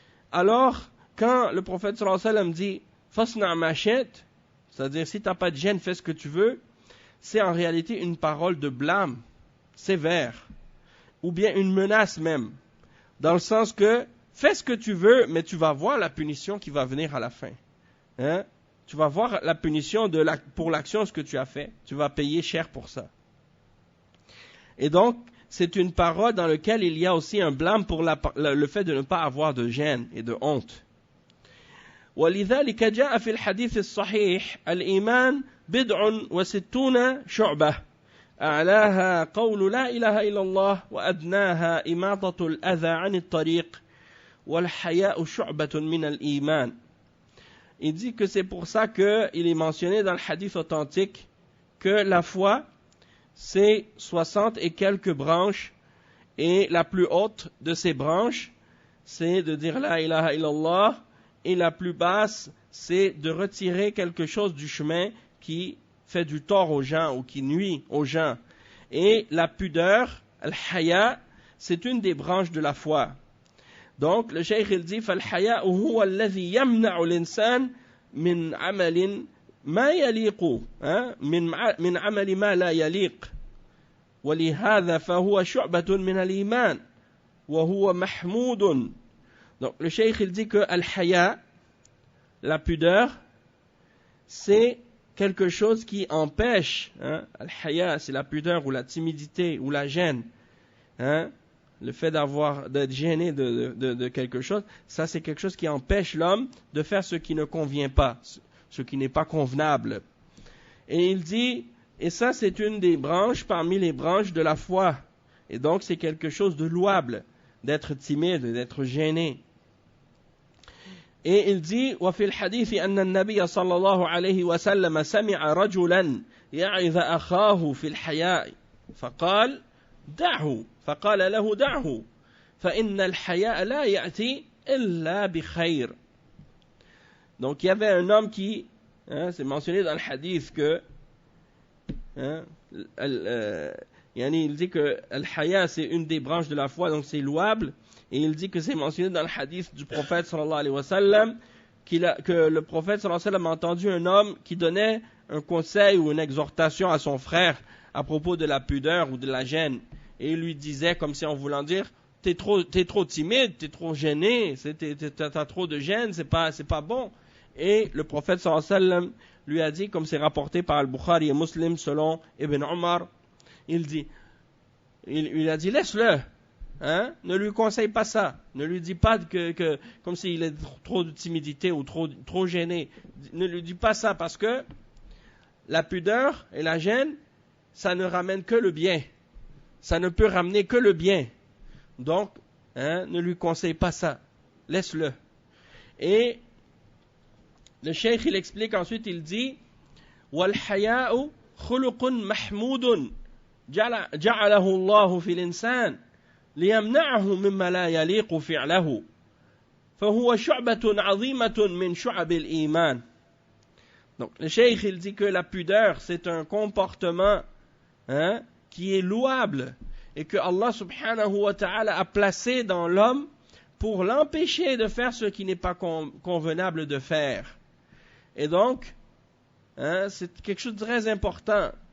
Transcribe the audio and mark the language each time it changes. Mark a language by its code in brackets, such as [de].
[fr] Alors, quand le prophète sallallahu alayhi wa sallam dit « [ar] Fasna' ma shi'ta [fr] », c'est-à-dire si tu n'as pas de gêne, fais ce que tu veux, c'est en réalité une parole de blâme sévère, ou bien une menace même, dans le sens que fais ce que tu veux, mais tu vas voir la punition qui va venir à la fin. Tu vas voir la punition pour l'action, ce que tu as fait. Tu vas payer cher pour ça. Et donc, c'est une parole dans laquelle il y a aussi un blâme pour le fait de ne pas avoir de gêne et de honte. [ar] ولذلك جاء في الحديث الصحيح الإيمان 69 شعبة أعلاها قول لا إله إلا الله وأدناها إماطة الأذى عن الطريق والحياء شعبة من الإيمان. [fr] Il dit que c'est pour ça qu'il est mentionné dans le hadith authentique que la foi, c'est 60 et quelques branches, et la plus haute de ces branches, c'est de dire la ilaha illallah, et la plus basse, c'est de retirer quelque chose du chemin qui fait du tort aux gens ou qui nuit aux gens. Et la pudeur, al-haya, c'est une des branches de la foi. Donc, le cheikh il dit [ar] فالحياء هو الذي يمنع الإنسان من عمل ما يليق من عمل ما لا يليق ولهذا فهو شعبة من الإيمان وهو محمود. [fr] Donc, le cheikh il dit que al-haya, la pudeur, c'est quelque chose qui empêche. Al-haya, c'est la pudeur ou la timidité ou la gêne. Le fait d'être gêné de quelque chose, ça c'est quelque chose qui empêche l'homme de faire ce qui ne convient pas, ce qui n'est pas convenable. Et il dit, et ça c'est une des branches parmi les branches de la foi. Et donc c'est quelque chose de louable, d'être timide, d'être gêné. Et il dit, [ar] وفي الحديث أن النبي صلى الله عليه وسلم سمع رجلا يعظ أخاه في الحياء فقال دعه فقال له دعه فإن الحياء لا يأتي إلا بخير. [fr] Donc il y avait un homme qui, c'est mentionné dans le hadith que, il dit que al-haya c'est une des branches de la foi, donc c'est louable. Et il dit que c'est mentionné dans le hadith du prophète sallallahu alayhi wa sallam que le prophète sallallahu alayhi wa sallam a entendu un homme qui donnait un conseil ou une exhortation à son frère à propos de la pudeur ou de la gêne. Et il lui disait, comme si en voulant dire, t'es trop timide, t'es trop gêné, t'as trop de gêne, c'est pas bon. Et le prophète sallallahu alayhi wa sallam lui a dit, comme c'est rapporté par Al-Bukhari et Muslim selon Ibn Omar, il dit, il a dit laisse-le. Hein? Ne lui conseille pas ça. Ne lui dis pas que comme s'il est trop de timidité ou trop gêné. Ne lui dis pas ça parce que la pudeur et la gêne, ça ne ramène que le bien. Ça ne peut ramener que le bien. Donc, ne lui conseille pas ça. Laisse-le. Et le cheikh, il explique ensuite, il dit [ar] وَالْحَيَاءُ خُلُقٌ مَحْمُودٌ جَعَلَهُ اللَّهُ فِي الْإِنسَانِ لِيَمْنَعَهُ مِمَّا لَا يَلِيقُ فِعْلَهُ فَهُوَ شُعْبَةٌ عَظِيمَةٌ مِنْ شُعَبِ الْإِيمَانِ. [fr] Donc, le cheikh, il dit que la pudeur, c'est un comportement qui est louable et que Allah subhanahu wa ta'ala a placé dans l'homme pour l'empêcher de faire ce qui n'est pas convenable de faire. Et donc, c'est quelque chose de très important.